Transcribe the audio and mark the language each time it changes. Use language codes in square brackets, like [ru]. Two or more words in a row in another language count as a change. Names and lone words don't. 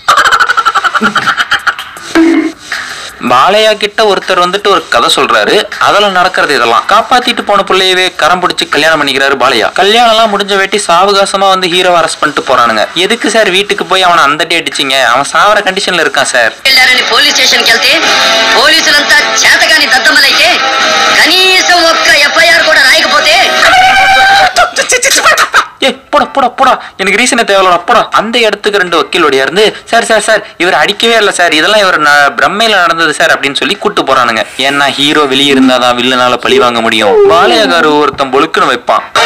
[ta] பாலையா கிட்ட ஒருத்தர் வந்துட்டு ஒரு கதை சொல்றாரு, அதெல்லாம் நடக்கிறது. இதெல்லாம் காப்பாத்திட்டு போன பிள்ளையவே கரம் பிடிச்சு கல்யாணம் பண்ணிக்கிறாரு பாலையா. கல்யாணம் எல்லாம் முடிஞ்ச வேட்டி சாவகாசமா வந்து ஹீரோ அரெஸ்ட் பண்ணிட்டு போறானுங்க. எதுக்கு சார் வீட்டுக்கு போய் அவனை அந்த டே அடிச்சிங்க? அவன் சாவர கண்டிஷன்ல இருக்கான் சார். [te] వెళ్ళారని పోలీస్ స్టేషన్కి వెళ్తే పోలీసులంతా చేతకాని దద్దమ్మలైతే కనీసం ఒక్క ఎఫ్ఐఆర్ కూడా రాయకపోతే [ta] ஏ போடா போடா போடா, எனக்கு ரீசனே தேவையில்லடா போடா. அந்த இடத்துக்கு 2 வக்கீலோடையா இருந்து சார் சார் சார் இவர் அடிக்கவே இல்லை சார், இதெல்லாம் இவர் பிரம்மையில நடந்தது சார் அப்படின்னு சொல்லி கூட்டு போறானுங்க. ஏன்னா ஹீரோ வெளியே இருந்தாதான் வில்லனால பழி வாங்க முடியும். பாலையா காரு ஒருத்தன் பொழுக்குன்னு வைப்பான்.